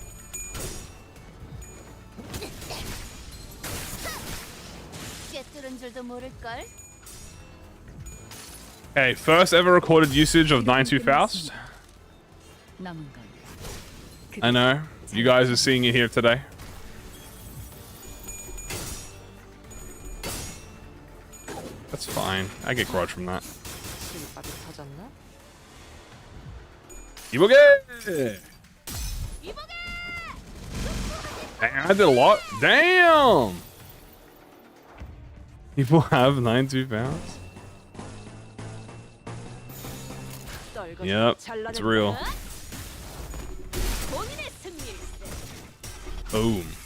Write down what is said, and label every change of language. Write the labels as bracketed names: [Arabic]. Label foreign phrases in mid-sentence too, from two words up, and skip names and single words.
[English] Okay, first ever recorded usage of 9-2 Faust. I know. You guys are seeing it here today. That's fine. I get grudge from that. E.G.O. Dang, I did a lot. Damn! People have 9-2 Faust? Yep, it's real. Boom.